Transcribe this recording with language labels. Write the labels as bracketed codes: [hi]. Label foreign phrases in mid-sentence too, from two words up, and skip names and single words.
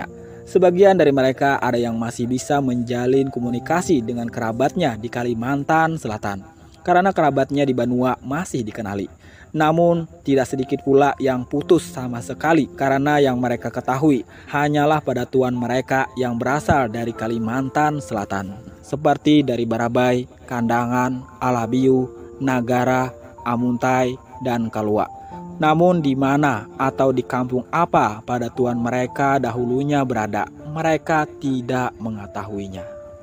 [id] Sebagian dari mereka ada yang masih bisa menjalin komunikasi dengan kerabatnya di Kalimantan Selatan, karena kerabatnya di Banua masih dikenali. Namun tidak sedikit pula yang putus sama sekali karena yang mereka ketahui hanyalah pada tuan mereka yang berasal dari Kalimantan Selatan, seperti dari Barabai, Kandangan, Alabiu, Nagara, Amuntai, dan Kalua. Namun di mana atau di kampung apa pada tuan mereka dahulunya berada, mereka tidak mengetahuinya.